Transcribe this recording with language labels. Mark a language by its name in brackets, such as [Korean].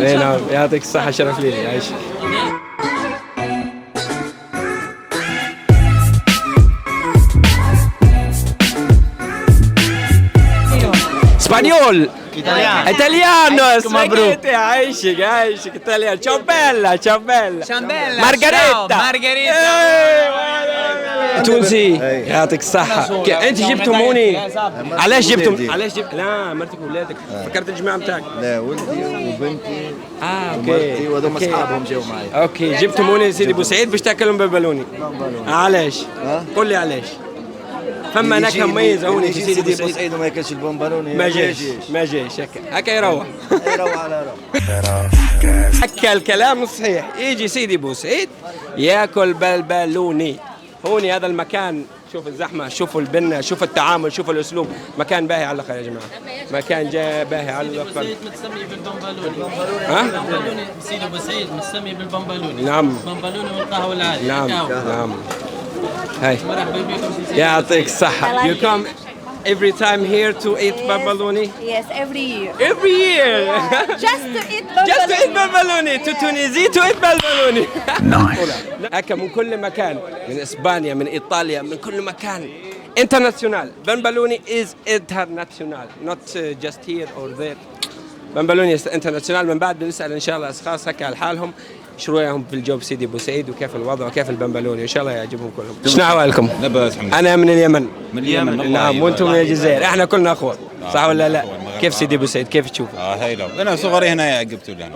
[Arabic] اي نعم، يعطيك الصحة، شرف لي عايش. اسبانيول، ايطاليانو، مبروك. عايشك ايطاليان. [Italian] ciao bella [Arabic] مارغريتا. تونسي، يعطيك الصحة. أنت جبتم هوني، علاش جبتم؟ لا، مرتك وولادك، فكرت الجماعة نتاعك. لا، ولدي وبنتي اوكي ومرتي وهذوما اصحابهم جاوا معي. اوكي، جبتم هوني سيدي بوسعيد باش تاكلهم بنبلوني. علاش؟ قول لي علاش؟ فما نكهة مميزة هوني في سيدي بوسعيد وما ياكلش البنبلوني ما جاش هكا يروح. يروح على روح. هكا الكلام الصحيح. يجي سيدي بوسعيد ياكل بلبلوني. هوني هذا المكان، شوف الزحمة، شوفوا البنة، شوفوا التعامل، شوفوا الأسلوب. مكان باهي على الآخر يا جماعة، مكان باهي على الآخر. متسمي بالبنبلوني. ها؟ البنبلوني سيدي بوسعيد متسمي بالبنبلوني. نعم. البنبلوني والقهوة العالية. نعم. هاي. مرحبا بكم. يعطيك الصحة. [English] You come every time here to eat bambaloni? Yes, every year. Every year. Just to eat bambaloni. Just to eat bambaloni. To Tunisia to eat bambaloni. Nice. [Arabic] هكا من كل مكان، من إسبانيا، من إيطاليا، من كل مكان. [English] International. Bambaloni is international, not just here or there. [Arabic] بنبلوني انترناسيونال. من بعد بنسأل إن شاء الله أشخاص هكا على حالهم شو رأيهم في الجو بسيدي بوسعيد وكيف الوضع وكيف البنبلوني، إن شاء الله يعجبهم كلهم. شنو أحوالكم؟ لاباس الحمد لله. أنا من اليمن. من اليمن. نعم، وأنتم من الجزائر. إحنا كلنا أخوة، صح ولا لا؟ كيف سيدي بوسعيد كيف تشوف؟ هاي لو أنا صغري هنا عقبت لنا.